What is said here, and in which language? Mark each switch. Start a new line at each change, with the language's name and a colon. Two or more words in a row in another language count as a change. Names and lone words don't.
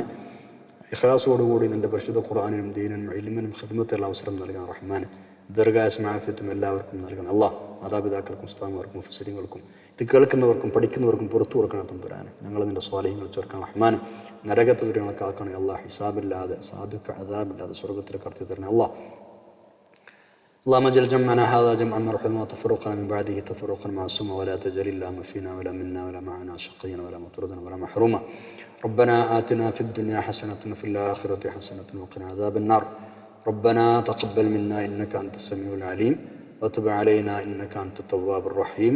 Malayalam: ഇഖ്ലാസോടുകൂടി നിൻ്റെ പരിശുദ്ധ ഖുർആനിനും ദീനിനും ഇൽമിനും ഖിദ്മത്തുള്ള അവസരം നൽകാൻ റഹ്മാൻ. ദീർഘായുസ്സും ആഫിയത്തും എല്ലാവർക്കും നൽകണം. അള്ളാഹ് മാതാപിതാക്കൾക്കും ഉസ്താദുമാർക്കും മുഫസ്സിരീങ്ങൾക്കും ഇത് കേൾക്കുന്നവർക്കും പഠിക്കുന്നവർക്കും പുറത്തു കൊടുക്കണം തമ്പുരാൻ. ഞങ്ങൾ നിൻ്റെ സ്വാലിഹ്യങ്ങൾ ചേർക്കാൻ റഹ്മാൻ. നരകത്തെ ദുരിതങ്ങളെ കാക്കണേ അള്ളാഹ്. ഹിസാബില്ലാതെ സാബിഖ് അദാബില്ലാതെ സ്വർഗ്ഗത്തിൽ കടത്തി തരണേ അള്ളാഹ്.
Arabic: اللهم اجعل جمعنا هذا جمعا مرحوما وتفرقنا من بعده تفرقا معصوما ولا تجعل اللهم فينا ولا منا ولا معنا شقيا ولا مطردا ولا محروما. ربنا آتنا في الدنيا حسنة وفي الآخرة حسنة وقنا عذاب النار. ربنا تقبل منا إنك أنت السميع العليم وتب علينا إنك أنت التواب الرحيم.